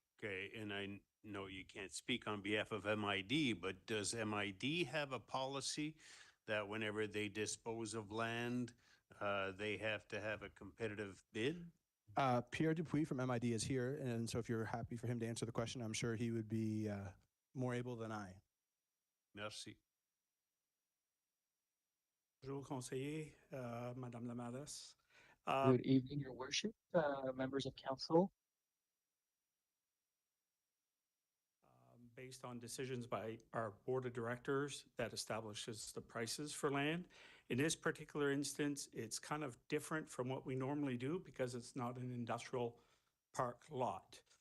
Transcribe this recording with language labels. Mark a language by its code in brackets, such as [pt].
[en] Okay, and I know you can't speak on behalf of MID, but does MID have a policy that whenever they dispose of land, they have to have a competitive bid? Pierre Dupuis from MID is here, and so if you're happy for him to answer the question, I'm sure he would be more able than I. [fr] Merci. Bonjour, conseiller, Madame la Mairesse. [en] Good evening, Your Worship, members of council. Based on decisions by our board of directors that establishes the prices for land. In this particular instance, it's kind of different from what we normally do because it's not an industrial park lot.